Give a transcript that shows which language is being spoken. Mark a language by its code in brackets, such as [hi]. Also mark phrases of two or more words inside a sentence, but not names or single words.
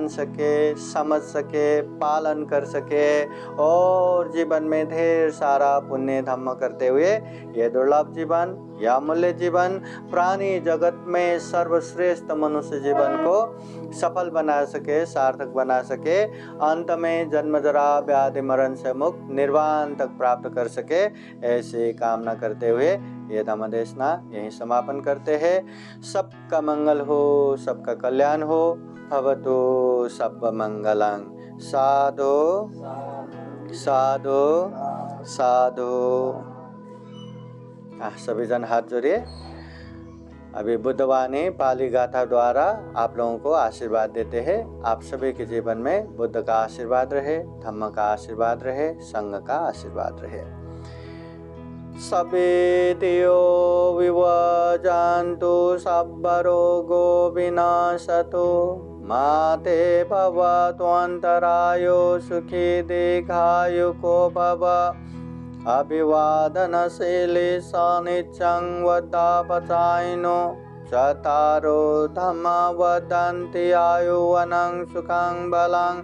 [hi] सके, समझ सके, पालन कर सके और जीवन में ढेर सारा पुण्य धम्म करते हुए ये दुर्लभ जीवन या अमूल्य जीवन, प्राणी जगत में सर्वश्रेष्ठ मनुष्य जीवन को सफल बना सके, सार्थक बना सके, अंत में जन्म जरा व्याधि मरण से मुक्त निर्वाण तक प्राप्त कर सके, ऐसी कामना करते हुए ये धम्म देशना यहीं समापन करते हैं। सबका मंगल हो, सबका कल्याण हो। [pi] भवतु सब मंगलं। साधु साधु साधु। [hi] सभी जन हाथ जोड़िए। अभी बुद्धवाणी पाली गाथा द्वारा आप लोगों को आशीर्वाद देते हैं। आप सभी के जीवन में बुद्ध का आशीर्वाद रहे, धम्म का आशीर्वाद रहे, संघ का आशीर्वाद रहे। [pi] सवेतियो विवजन्तु सब्बरोगो विनाशतु माते भवतु अंतरायो सुखी दीर्घायुको भव। अभिवादनशीले सनिच्चं वदापचायिनो चतारो धम्मा वदन्ति आयुवनं सुखं बलं।